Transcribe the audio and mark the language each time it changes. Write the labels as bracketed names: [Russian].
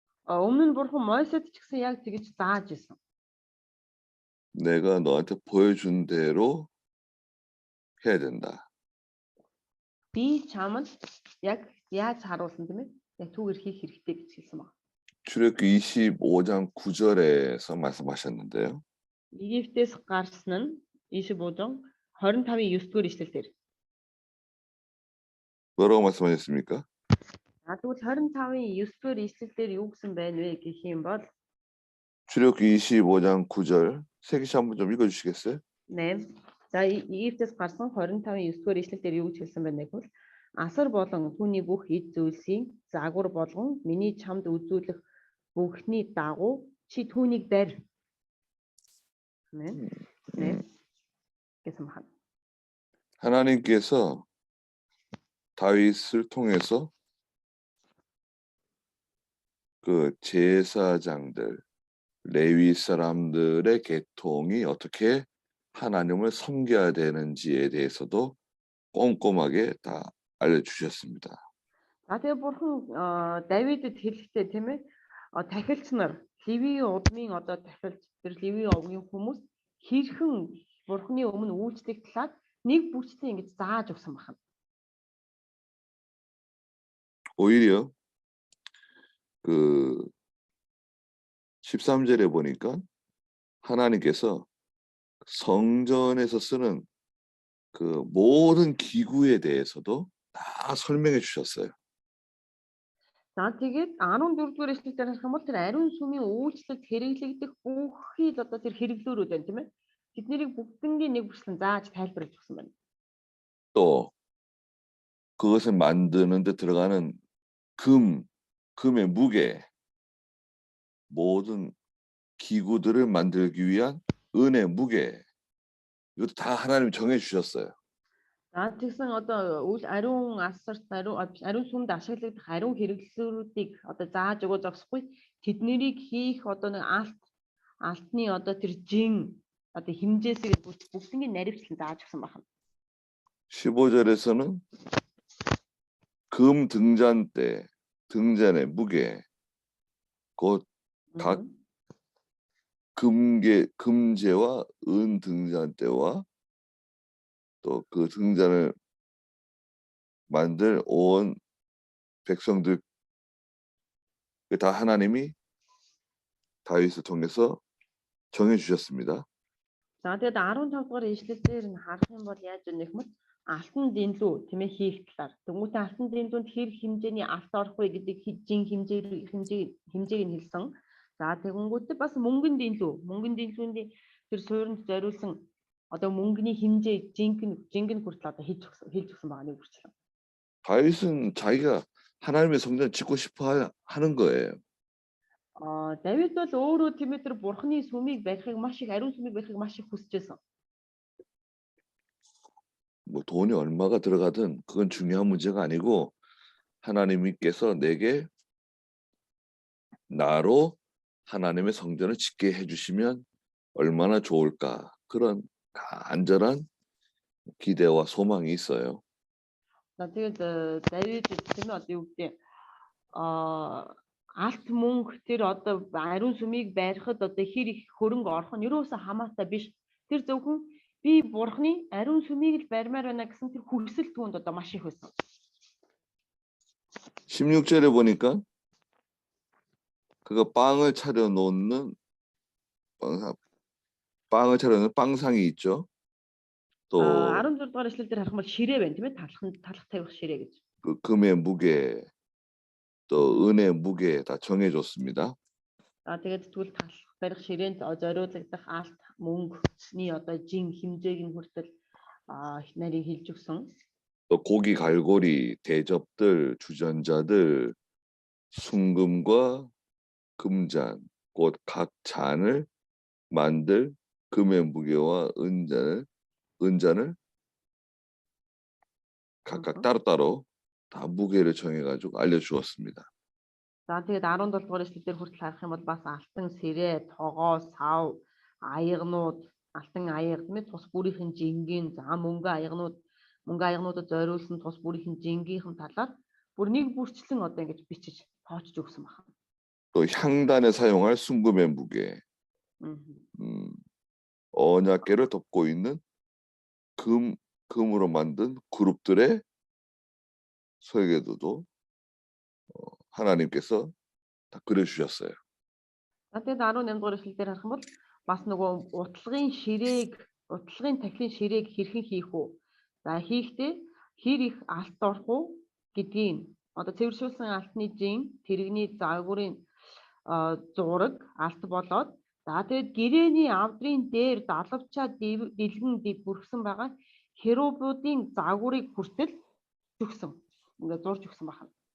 [Mongolian] Өмнө нь бурхан Мойсед ч гэсэн яг тэгж зааж исэн. [Korean] 내가 너한테 보여준 대로 해야 된다. [Mongolian] Би чамд яг яаж харуулсан тийм ээ? Яг түүгээр хийх хэрэгтэй гэж хэлсэн байна. [Korean] 출애굽기 25장 9절에서 말씀하셨는데요. [Mongolian] Египтээс гарсан нь 25-ын 25-ийн 9-р ишлэлээр. [Korean] 뭐라고 말씀하셨습니까? [Mongolian] Тэгвэл 25-ийн 9-р ишлэлээр юу гэсэн байна вэ гэх юм бол [Korean] 출애굽기 25장 9절 세기씨 한번 좀 읽어주시겠어요? 네. [Mongolian] За Египтээс гарсан 25-ийн 9-р ишлэлээр юу гэж хэлсэн байна гэвэл асар болон түүний бүх эд зүйлсийн загвар болгон миний чамд үзүүлэх бүхний дагуу чи түүнийг барь. 네. гэсэн байна. [Korean] 하나님께서 다윗을 통해서 그 제사장들, 레위 사람들의 계통이 어떻게 하나님을 섬겨야 되는지에 대해서도 꼼꼼하게 다 알려주셨습니다. [Mongolian] За тэгээ бурхан Давидэд хэлэхдээ тийм ээ тахилч нар Левийн удмын одоо тахилч тэр Левийн овгийн хүмүүс хэрхэн бурханы өмнө үйлчлэх талаар нэг бүрчтэй ингэж зааж өгсөн байна. [Korean] 오히려 그 13절에 보니까 하나님께서 성전에서 쓰는 그 모든 기구에 대해서도 다 설명해 주셨어요. [Mongolian] За тэгээд 14-р эшлэлээр харах юм бол тэр ариун сүмийн үйлчлэлд хэрэглэгдэх бүхий л одоо тэр хэрэглөөрүүд байна тийм ээ. Тэднийг бүгднийг нэг бүрчлэн зааж тайлбарлаж өгсөн байна. [Korean] 또 그것을 만드는 데 들어가는 금의 무게, 모든 기구들을 만들기 위한 은의 무게, 이것도 다 하나님이 정해 주셨어요. [Mongolian] За тэгсэн одоо ариун асарт ариун сүмд ашиглагдах ариун хэрэглэлүүдийг одоо зааж өгөө зогсохгүй тэднийг хийх одоо нэг алтны одоо тэр жин одоо хэмжээсээ бүгднийг наривчлан зааж өгсөн байна. [Korean] 15절에서는 금 등잔의 무게, 곧 각 금제와 은 등잔대와 또 그 등잔을 만들 온 백성들 다 하나님이 다윗을 통해서 정해 주셨습니다. [Mongolian] За тэгээд 15 дугаар ишлэлээр нь харах юм бол яаж вэ гэх мэт алтан дэнлүү тийм ээ хийх талаар. Тэнгүүтээ алтан дэнлүүнд хэр хэмжээний алт орох вэ гэдэг жин хэмжээг нь хэлсэн. За тэгэнгүүтээ бас мөнгөн дэнлүүний тэр суурьнд зориулсан одоо мөнгөний хэмжээ жингэн хүртэл одоо хэлж өгсөн байгаа нэг бүрчлэн. [Korean] 다윗은 자기가 하나님의 성전을 짓고 싶어 하는 거예요. [Mongolian] Давид бол өөрөө тийм ээ тэр бурхны сүмийг барихыг маш их ариун сүмийг барихыг маш их хүсэж байсан. [Korean] 뭐 돈이 얼마가 들어가든 그건 중요한 문제가 아니고 하나님께서 내게 나로 하나님의 성전을 짓게 해주시면 얼마나 좋을까 그런 간절한 기대와 소망이 있어요. [Mongolian] За тэгээд Давид тийм ээ одоо юу гэдэг алт мөнгө тэр одоо ариун сүмийг барихад одоо хэр их хөрөнгө орох нь юусаа хамаатай биш. Тэр зөвхөн би бурхны ариун сүмийг л барьмаар байна гэсэн тэр хүсэл түүнд одоо маш их байсан. [Korean] 16절에 보니까 그가 빵을 차려놓는 빵을 차려놓는 빵상이 있죠. 또 [Mongolian] 16 дугаар эшлэл дээр харах юм бол ширээ байна тийм ээ, талах тавих ширээ гэж. [Korean] 그 금의 무게 또 은의 무게 다 정해줬습니다. [Mongolian] Тэгээд тэгвэл талах барих ширээнд зориулагдах алт мөнгөний одоо жин хэмжээг нь хүртэл нарийг хэлж өгсөн. [Korean] 또 고기 갈고리, 대접들, 주전자들, 순금과 금잔, 곧 각 잔을 만들 금의 무게와 은잔을 각각 따로따로 다 무게를 정해가지고 알려주었습니다. [Mongolian] За тэгээд 17 дугаар эшлэл дээр хүртэл харах юм бол бас алтан сэрээ, тогоо, сав, аягнууд, алтан аяг тийм ээ, тус бүрийнхэн жингийн, за мөнгө аягнуудад зориулсан тус бүрийнхэн жингийнхэн талаар бүр нэг бүрчлэн одоо ингэж бичиж тоочж өгсөн байна. [Korean] 또 향단에 사용할 순금의 무게, 언약궤를 덮고 있는 금으로 만든 그룹들의 설계도도 하나님께서 다 그려주셨어요. [Mongolian] Тэгээд 18 дугаар эшлэл дээр харах юм бол бас нөгөө утлагын тахилын ширээг хэрхэн хийх үү? За хийхдээ хэр их алт орох уу гэдгийг одоо цэвэршүүлсэн алтны жин, тэрэгний загварын зураг алт болоод за тэгээд гэрээний авдрын дээр далавчаа дэлгэн бүрхсэн байгаа херувуудын загварыг хүртэл зүгсэн. Ингээд зурж өгсөн байна.